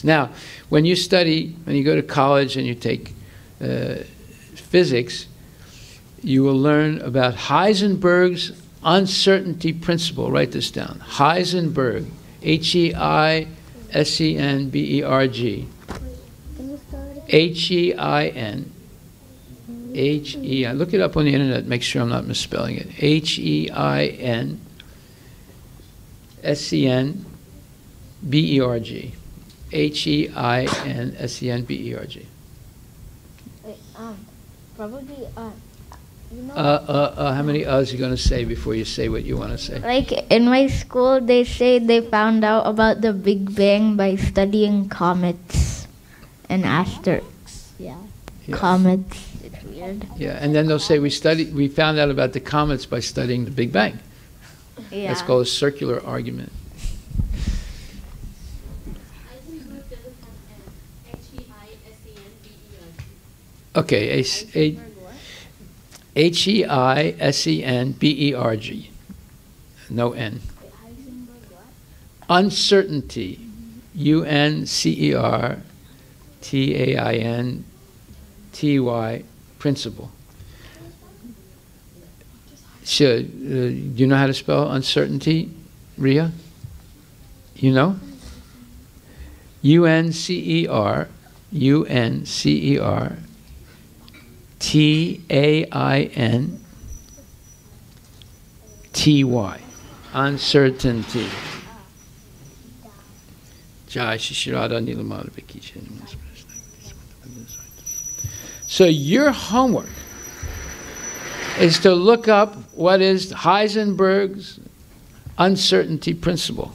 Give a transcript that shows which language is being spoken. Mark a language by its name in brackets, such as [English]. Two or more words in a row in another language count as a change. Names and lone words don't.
[English] Now, when you go to college and you take physics, you will learn about Heisenberg's uncertainty principle. Write this down. Heisenberg, Heisenberg. H-E-I-N. Look it up on the internet, make sure I'm not misspelling it. H-E-I-N-S-E-N-B-E-R-G. H-E-I-N-S-E-N-B-E-R-G. Probably, you know. How many are you going to say before you say what you want to say? Like in my school, they say they found out about the Big Bang by studying comets and asteroids. Yeah. Comets. It's weird. Yeah, and then they'll say we found out about the comets by studying the Big Bang. Yeah. That's called a circular argument. Heisenberg doesn't have an H-E-I-S-E-N-B-E-R-G. Okay, H-E-I-S-E-N-B-E-R-G. No N. Uncertainty. U-N-C-E-R-T-A-I-N-T-Y. Principle. Do you know how to spell uncertainty, Ria? You know? U-N-C-E-R-U-N-C-E-R-T-A-I-N-T-Y. Uncertainty. So your homework is to look up what is Heisenberg's uncertainty principle.